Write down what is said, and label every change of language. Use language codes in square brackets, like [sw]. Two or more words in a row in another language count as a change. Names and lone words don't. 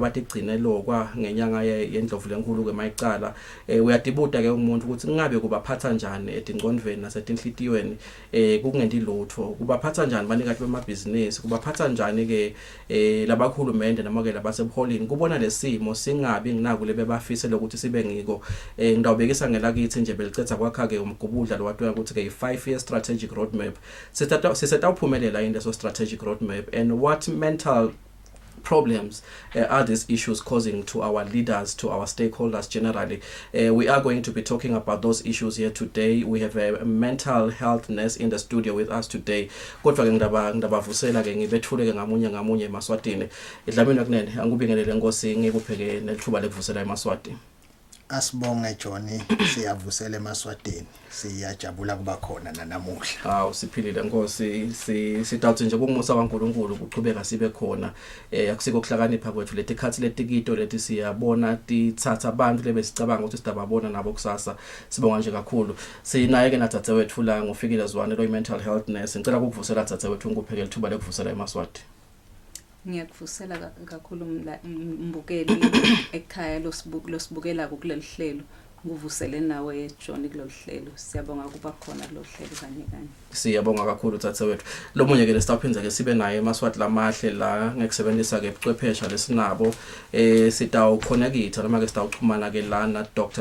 [ss] batigcine lokwa ngenyanga yendlovu lenkulu ke mayicala uyadibuta ke umuntu ukuthi ngabe kubaphatha njani edingqondweni nasetinhlitiyweni kungendi lutho kubaphatha njani banikati bemabhizinisi kubaphatha njani ke labakhulumende noma ke labasebuholini kubona lesimo singabi nginako lebebafise lokuthi sibe ngiko ngidawubekisa ngelakithi nje belicetha kwakha ke umgubudla lo wathiwa ukuthi ke [en] 5-year strategic roadmap [ss] siseta uphumelela into [en] so strategic roadmap and what mental problems are these issues causing to our leaders, to our stakeholders generally. We are going to be talking about those issues here today. We have a mental health nurse in the studio with us today. [ss] Kodwa ke ngidabavusela ke ngibethule ke ngamunye emaswatini. Idlamini kunene angubingelele Nkosi ngikupheke nelithuba lekuvusela emaswati. Asibonge Johnny siyavusela emaswatini siyajabula kuba khona namuhla siphilile Nkosi sitawuthi nje kungumusa kaNkulunkulu kuqhubeka sibe khona akusiko kuhlakanipha kwethu leti khathi letikito leti siyabona tithatha abantu lebesicabanga ukuthi sidababona nabo kusasa sibonga nje kakhulu sinaye ke natsatse wethu la ngofikile Zwane lo [en] mental health nurse [ss] ngicela ukuvusela tsatse wethu ngikupheke lithuba lekuvusela emaswati. Ngiyakuvusela kakhulu mbukeli ekhaya losibukela kuleli hlelo nguvusele nawe John kuleli hlelo siyabonga kuba khona lo hlelo kanye siyabonga kakhulu tsatse wethu lo munye ke lesitaphinza ke sibe naye emaswati lamahle la ngekusebenzisa ke ubuchwephesha lesinabo sitawu connect noma ke sitawuxhumana ke lana Dr.